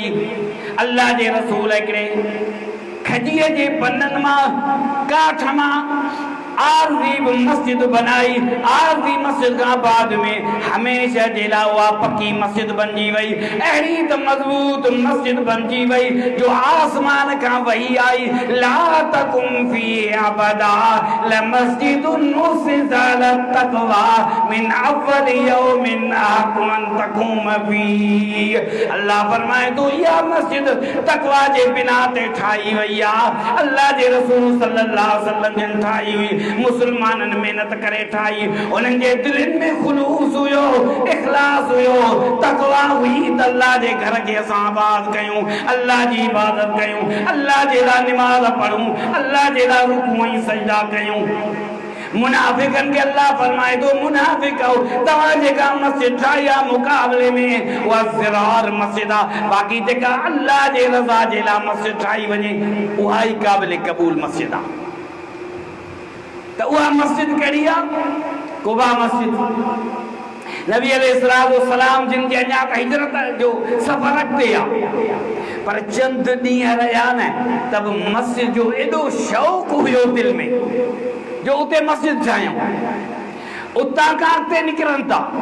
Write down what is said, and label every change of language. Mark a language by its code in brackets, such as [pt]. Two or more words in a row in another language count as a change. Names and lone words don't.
[sd] अल्लाह जे रसूल हिकिड़े खजीअ जे पननि मां काठ मां आरज़ी मस्जिद बनाई। आरज़ी मस्जिद खां बाद में हमेशा जे लाइ उहा पक्की मस्जिद बणिजी वई, अहिड़ी त मज़बूत मस्जिद बणिजी वई जो आसमान खां वही आई, [ar] لا تقم فيه أبدا لمسجد أسس على التقوى من أول يوم أحق أن تقوم فيه. [sd] अल्लाह फरमाए थो इहा मस्जिद तक़वा जे बिना ते ठाही वई आहे। अल्लाह जे रसूल [ar] صلى الله عليه وسلم [sd] जिन ठाही हुई, मुसलमाननि मेहनत करे ठाही, उन्हनि जे दिलनि में खुलूस हुयो, इखलास हुयो, तक़वा हुई त अल्लाह जे घर खे असां आबाद कयूं, अल्लाह जी इबादत कयूं, अल्लाह जे लाइ निमाज़ पढ़ूं, अल्लाह जे लाइ रुकू ऐं सजदा कयूं। मुनाफिकनि खे अल्लाह फरमाए थो मुनाफिक तव्हां जेका मस्जिद ठाही आहे मुक़ाबले में उहा ज़िरार मस्जिद आहे, बाक़ी जेका अल्लाह जे रज़ा जे लाइ मस्जिद ठाही वञे उहा ई क़ाबिल क़बूल मस्जिद आहे। तो वह मस्जिद कहिड़ी आहे? कुबा मस्जिद। नबी अलैहिस्सलाम जिन जे अञा हिजरत जो सफ़र अॻिते आहे, पर चंद ॾींहं रहिया न तब मस्जिद जो एॾो शौक़ु हुयो दिल में जो उते मस्जिद ठाहियूं, उतां खां अॻिते निकिरनि था।